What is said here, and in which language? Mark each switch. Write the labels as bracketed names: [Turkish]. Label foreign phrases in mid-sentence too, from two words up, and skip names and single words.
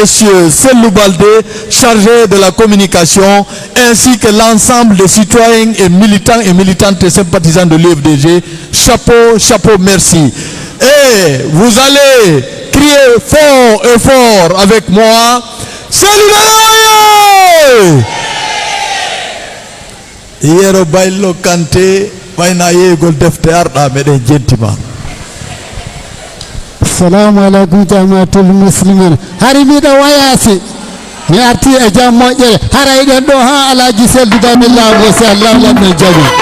[French] Sellou Baldé, chargé de la communication, ainsi que l'ensemble des citoyens et militantes et sympathisants de l'UFDG. Chapeau, chapeau, merci. Et vous allez crier fort et fort avec moi. Salut! Yero Bailo Kanté. [Arabic] السلام عليكم جماعة المسلمين [Fula] haribiɗo wayasi mi arti e jam moƴƴere haray ɗen ɗo ha alaji seldudamin laago si allah lanno jaɓi